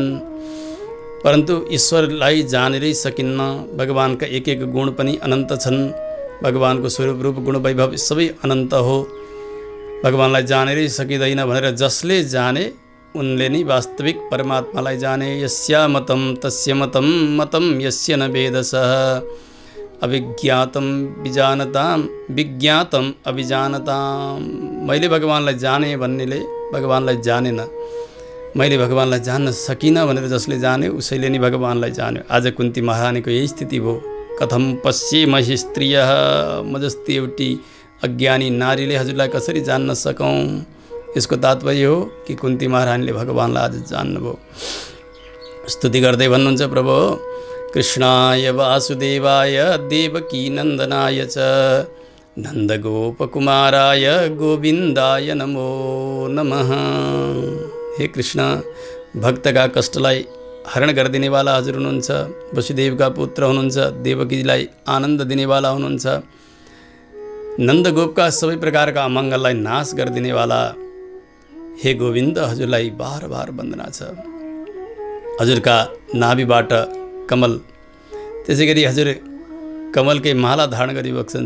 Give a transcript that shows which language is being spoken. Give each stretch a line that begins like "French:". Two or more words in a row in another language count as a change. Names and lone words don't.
Nepali: परन्तु ईश्वरलाई जानेरै सकिन्न। भगवानका एक एक गुण पनि अनन्त छन्। भगवानको स्वरूप रूप गुण वैभव सबै अनन्त हो। भगवानलाई जानेरै सकिँदैन भनेर जसले जाने उनले नै वास्तविक परमात्मालाई जाने।
Sanskrit: यस्या मतम तस्य मतम मतम यस्य न वेदसः अविज्ञातम विजानताम विज्ञातम अभिजानताम।
Nepali: मैले भगवानलाई जाने भन्नेले भगवानलाई जानेन, मैले भगवानलाई जान्न सकिनँ भनेर जसले जाने उसैले नै भगवानलाई जान्यो। आज कुन्ती महारानीको यही स्थिति भयो।
Sanskrit: कथम पश्येमहि स्त्रियः,
Nepali: म जस्ती एउटी अज्ञानी नारीले हजुरलाई कसरी जान्न सकौँ? यसको तात्पर्य हो कि कुन्ती महारानीले भगवानलाई आज जान्नुभयो। स्तुति गर्दै भन्नुहुन्छ,
Sanskrit: प्रभु कृष्णाय वासुदेवाय देवकी नन्दनाय च नन्दगोपकुमाराय गोविन्दाय नमो नमः।
Nepali: हे कृष्ण, भक्तका कष्टलाई हरण गरिदिनेवाला हजुर हुनुहुन्छ। वसुदेवका पुत्र हुनुहुन्छ, देवकीलाई आनन्द दिनेवाला हुनुहुन्छ। नन्दगोपका सबै प्रकारका अमङ्गललाई नाश गरिदिनेवाला हे गोविन्द, हजुरलाई बार बार वन्दना छ। हजुरका नाभिबाट कमल, त्यसै गरी हजुर कमलकै माला धारण गरी बक्सन्छ।